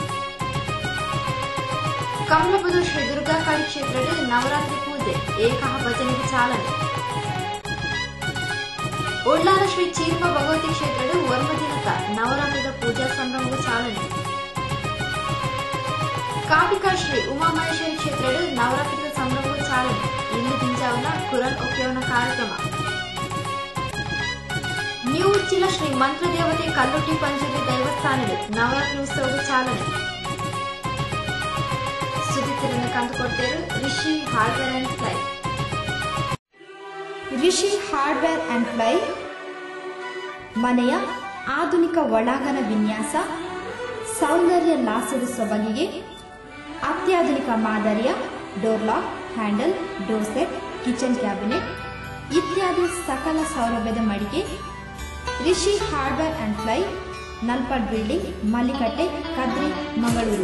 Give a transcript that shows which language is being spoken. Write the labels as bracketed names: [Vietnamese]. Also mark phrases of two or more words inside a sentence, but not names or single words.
[Tulu] ಕಮಲಪುರ ಶ್ರೀ ದುರ್ಗಾಕಾಳಿ ಕ್ಷೇತ್ರದ ನವರಾತ್ರಿ ಪೂಜೆ ಏಕಹ ಭಜನೆಗೆ ಚಾಲನೆ ಉಳ್ಳಾಲ ಶ್ರೀ ಚೀರ್ಮ ಭಗವತಿ ಕ್ಷೇತ್ರದ ವರ್ಮ ದಿನಕ ನವರಾತ್ರಿದ ಪೂಜಾ ಸಂಭ್ರಮಗೂ ಚಾಲನೆ ಕಾಪಿಕಾ ಶ್ರೀ ಉಮಾಮಹೇಶ್ವರಿ ಕ್ಷೇತ್ರದ ನವರಾತ್ರಿದ ಸಂಭ್ರಮಗೂ ಚಾಲನೆ ಇಂದು ದಿಂಜಾವನ ಕುರಲ್ ಒಕ್ಕೆಯವನ ಕಾರ್ಯಕ್ರಮ ನ್ಯೂ ಉಚ್ಚಿಲ ಶ್ರೀ ಮಂತ್ರದೇವತೆ ಕಲ್ಲುಟ್ಟಿ ಪಂಚಮಿ ದೈವಸ್ಥಾನದ ನವರಾತ್ರಿ ಉತ್ಸವದ ಚಾಲನೆ ಸುದ್ದಿತಿರನ್ನು ಕಂಡುಕೊಡ್ತೇರು ರಿಷಿ ಹಾರ್ಡ್ವೇರ್ ಅಂಡ್ ಫ್ಲೈ. [Kannada] ರಿಷಿ ಹಾರ್ಡ್ವೇರ್ ಅಂಡ್ ಫ್ಲೈ ಮನೆಯ ಆಧುನಿಕ ಒಳಾಂಗಣ ವಿನ್ಯಾಸ, ಸೌಂದರ್ಯ ಲಾಸದ ಸೊಬಗಿಗೆ ಅತ್ಯಾಧುನಿಕ ಮಾದರಿಯ ಡೋರ್ ಲಾಕ್, ಹ್ಯಾಂಡಲ್, ಡೋರ್ ಸೆಟ್, ಕಿಚನ್ ಕ್ಯಾಬಿನೆಟ್ ಇತ್ಯಾದಿ ಸಕಲ ಸೌಲಭ್ಯದ ಮಳಿಗೆ ರಿಷಿ ಹಾರ್ಡ್ವೇರ್ ಅಂಡ್ ಫ್ಲೈ, ನಲ್ಪಾಡ್ ಬಿಲ್ಡಿಂಗ್, ಮಲ್ಲಿಕಟ್ಟೆ, ಕದ್ರಿ, ಮಂಗಳೂರು.